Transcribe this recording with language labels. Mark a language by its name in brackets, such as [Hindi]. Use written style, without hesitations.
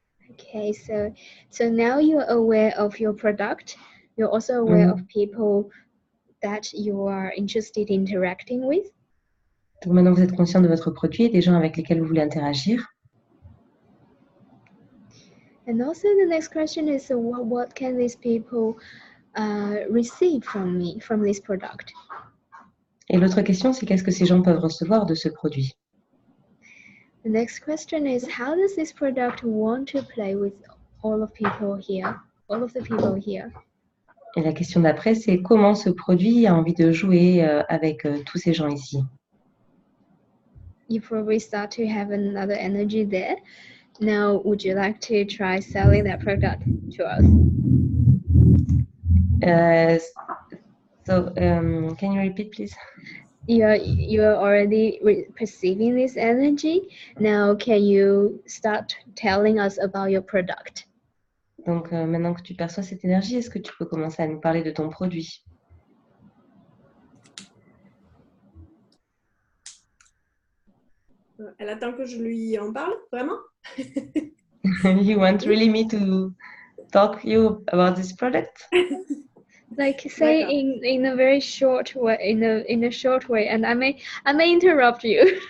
[English] Okay, so now you're aware of your product. You're also aware of people that you are interested in interacting with. [French] Donc maintenant, vous êtes conscient de votre produit et des gens avec lesquels vous voulez interagir. [English] And also the next question is, what can these people receive from me, from this product? [French] Et l'autre question, c'est qu'est-ce que ces gens peuvent recevoir de ce produit? [English] The next question is, how does this product want to play with all of people here, all of the people here? [French] Et la question d'après, c'est comment ce produit a envie de jouer avec tous ces gens ici? [English] You probably start to have another energy there. Now, would you like to try selling that product to us? Can you repeat, please? You're already perceiving this energy. Now, can you start telling us about your product? [French] Donc, maintenant que tu perçois cette énergie, est-ce que tu peux commencer à nous parler de ton produit? Elle attend que je lui en parle, vraiment? [English] You want really me to talk you about this product? Like say in a very short way, in a short way, and I may interrupt you.